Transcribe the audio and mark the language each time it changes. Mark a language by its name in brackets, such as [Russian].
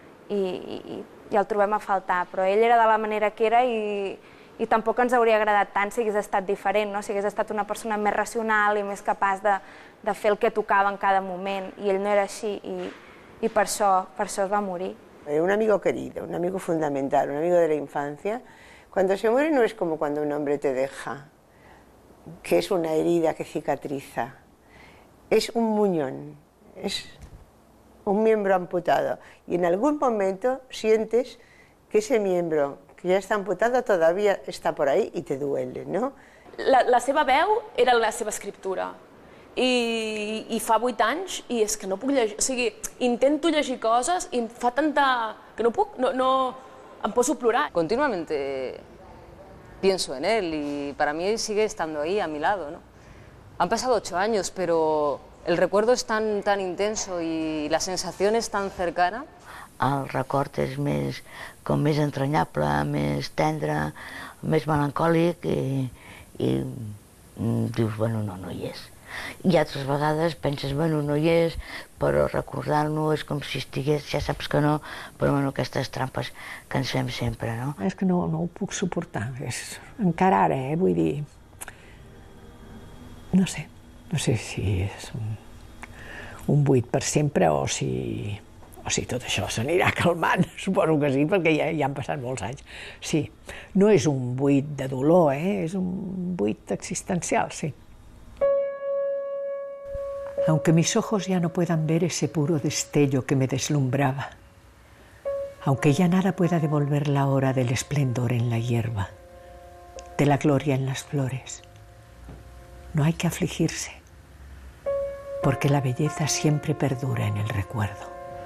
[Catalan] I el trobem a faltar, però ell era de la manera que era i tampoc ens hauria agradat tant si hagués estat diferent, no? Si hagués estat una persona més racional i més capaç de fer el que tocava en cada moment, i ell no era així, i per això es va morir. [Spanish] Un amigo querido, un amigo fundamental, un amigo de la infancia, cuando se muere no es como cuando un hombre te deja, que es una herida que cicatriza, es un muñón, es un miembro amputado, y en algún momento sientes que ese miembro que ya está amputado todavía está por ahí y te duele, ¿no? [Catalan] La seva veu era la seva escriptura, i fa 8 anys, i és que no puc llegir, o sigui, intento llegir coses i em fa tanta... que no puc, no em poso a plorar. [Spanish] Continuamente pienso en él y para mí sigue estando ahí a mi lado, ¿no? Han pasado 8 años, pero el recuerdo es tan, tan intenso y la sensación es tan cercana. [Catalan] El record és més, com més entranyable, més tendre, més melancòlic, i dius, bueno, no hi és. I altres vegades penses, bueno, no hi és, però recordar-lo és com si estigués, ja saps que no, però bueno, aquestes trampes que ens fem sempre, no? És que no ho puc suportar, és... encara ara, vull dir... No sé si és un buit per sempre o si tot això s'anirà calmant, suposo que sí, perquè ja han passat molts anys. Sí, no és un buit de dolor, és un buit existencial, sí. [Spanish] Aunque mis ojos ya no puedan ver ese puro destello que me deslumbraba, aunque ya nada pueda devolver la hora del esplendor en la hierba, de la gloria en las flores, no hay que afligirse, porque la belleza siempre perdura en el recuerdo.